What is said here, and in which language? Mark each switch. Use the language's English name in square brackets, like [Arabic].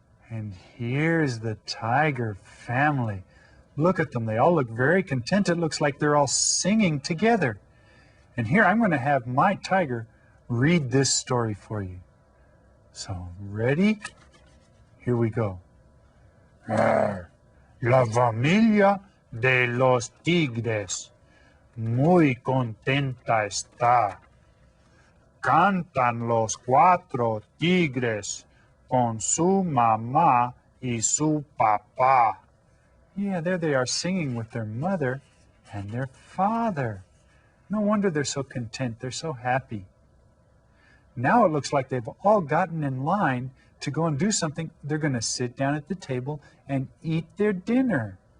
[English] And here's the tiger family. Look at them. They all look very content. It looks like they're all singing together. And here I'm going to have my tiger read this story for you. So, ready? Here we go. [Spanish] La familia de los tigres muy contenta está. Cantan los 4 tigres con su mamá y su papá. [English] Yeah, there they are singing with their mother and their father. No wonder they're so content. They're so happy. Now it looks like they've all gotten in line to go and do something. They're going to sit down at the table and eat their dinner.